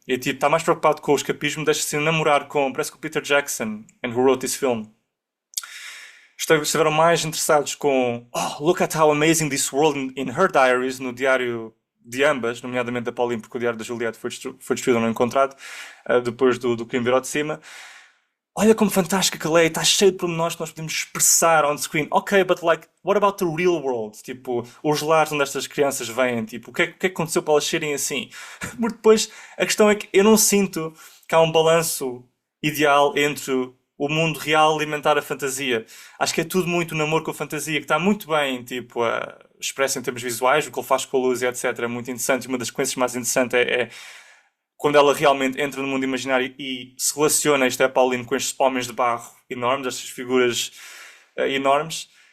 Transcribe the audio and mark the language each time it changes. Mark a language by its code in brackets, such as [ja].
[pt] E tipo, está mais preocupado com o escapismo, deixa-se namorar com, parece que o Peter Jackson, [en] and who wrote this film, [pt] estiveram mais interessados com [en] oh, look at how amazing this world [pt] in her diaries, no diário de ambas, nomeadamente da Pauline, porque o diário da Juliette foi destruído ou não encontrado, depois do crime vir ao de cima. Olha como fantástica que ela é, está cheio de pormenores que nós podemos expressar [en] on screen. Ok, but like, what about the real world? [pt] Tipo, os lares onde estas crianças vêm, tipo, o que é que aconteceu para elas serem assim? Porque depois, a questão é que eu não sinto que há um balanço ideal entre o mundo real alimentar a fantasia. Acho que é tudo muito namoro com a fantasia, que está muito bem, tipo, expresso em termos visuais, o que ele faz com a luz e etc. É muito interessante. E uma das sequências mais interessantes é quando ela realmente entra no mundo imaginário e se relaciona, isto é Pauline, com estes homens de barro enormes, estas figuras enormes.